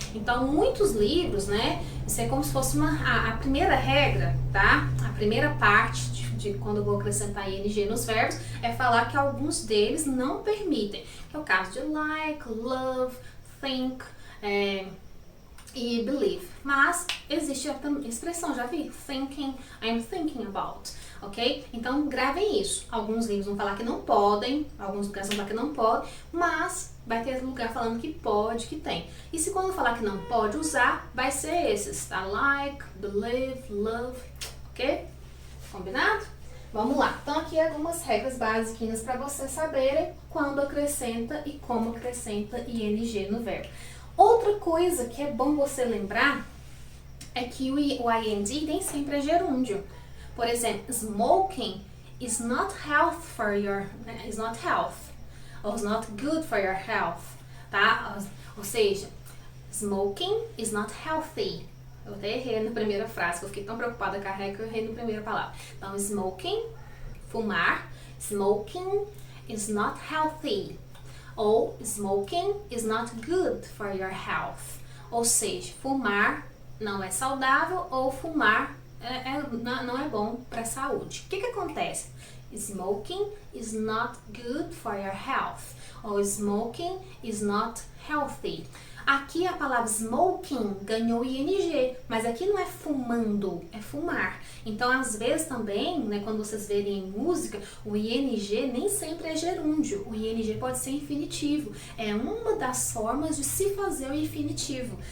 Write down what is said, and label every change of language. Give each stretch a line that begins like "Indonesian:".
Portuguese: Então, muitos livros, né, isso é como se fosse a primeira regra, tá? A primeira parte de quando eu vou acrescentar ing nos verbos é falar que alguns deles não permitem, que é o caso de like, love, think, e believe. Mas existe a expressão, já vi?
English: Thinking, I'm thinking about.
Portuguese: Ok? Então gravem isso. Alguns livros vão falar que não podem, alguns lugares vão falar que não pode, mas vai ter lugar falando que pode, que tem. E se quando falar que não pode usar, vai ser esses, tá? Like, believe, love, ok? Combinado? Vamos lá. Então aqui algumas regras básicas para vocês saberem quando acrescenta e como acrescenta ing no verbo. Outra coisa que é bom você lembrar é que o ing nem sempre é gerúndio. Por exemplo,
English: smoking is not health for your, is not health, or is not good for your health, tá?
Portuguese: Ou seja,
English: smoking is not healthy.
Portuguese: Eu até errei na primeira frase, eu fiquei tão preocupada com a regra que eu errei na primeira palavra.
English: Então, smoking, fumar, smoking is not healthy. Ou smoking is not good for your health.
Portuguese: Ou seja, fumar não é saudável ou fumar não é bom para a saúde. O que acontece?
English: Smoking is not good for your health. Ou smoking is not healthy.
Portuguese: Aqui a palavra smoking ganhou ing, mas aqui não é fumando, é fumar. Então, às vezes também, né, quando vocês verem em música, o ing nem sempre é gerúndio. O ing pode ser infinitivo. É uma das formas de se fazer o infinitivo.